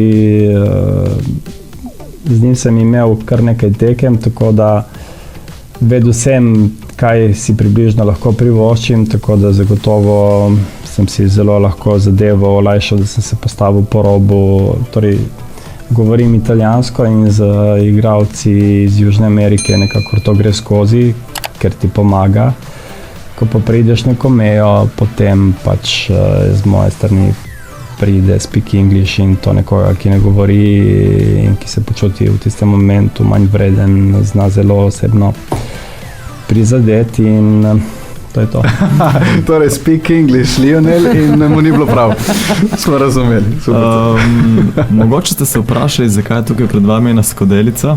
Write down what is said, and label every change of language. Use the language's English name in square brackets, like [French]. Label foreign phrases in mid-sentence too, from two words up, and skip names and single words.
[Slovenian] Z njim sem imel kar nekaj tekem, tako da vedel sem, kaj si približno lahko privoščim, tako da zagotovo sem si zelo lahko zadevo olajšal, da sem se postavil po robu. Torej, govorim italijansko in z igralci iz Južne Amerike nekako to gre skozi, ker ti pomaga. Ko pa prideš neko mejo, potem pač z moje strani pride [English] speak English [Slovenian] in to nekoga, ki ne govori in ki se počuti v tistem momentu manj vreden, zna zelo osebno prizadeti in to je to. Torej, [English] speak English, [Slovenian] Lionel, in mu ni bilo prav. Smo razumeli. Mogoče ste se vprašali, zakaj je tukaj pred vami ena skodelica.